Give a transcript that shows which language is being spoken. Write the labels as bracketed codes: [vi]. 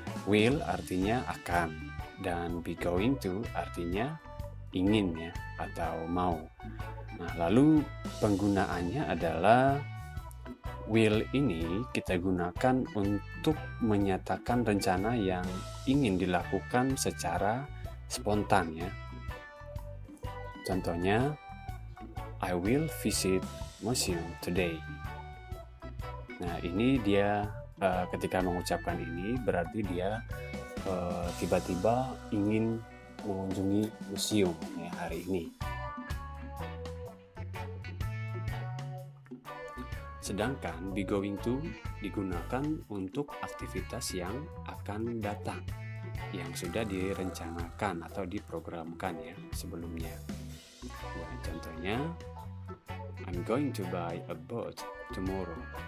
[id] Will artinya akan, dan be going to artinya ingin ya, atau mau. Nah, lalu penggunaannya adalah will ini kita gunakan untuk menyatakan rencana yang ingin dilakukan secara spontan ya. Contohnya, [en] I will visit museum today. [id] Nah, ini dia ketika mengucapkan ini berarti dia tiba-tiba ingin mengunjungi museum ya, hari ini. Sedangkan be going to digunakan untuk aktivitas yang akan datang, yang sudah direncanakan atau diprogramkan ya sebelumnya. Nah, contohnya, [en] I'm going to buy a boat tomorrow.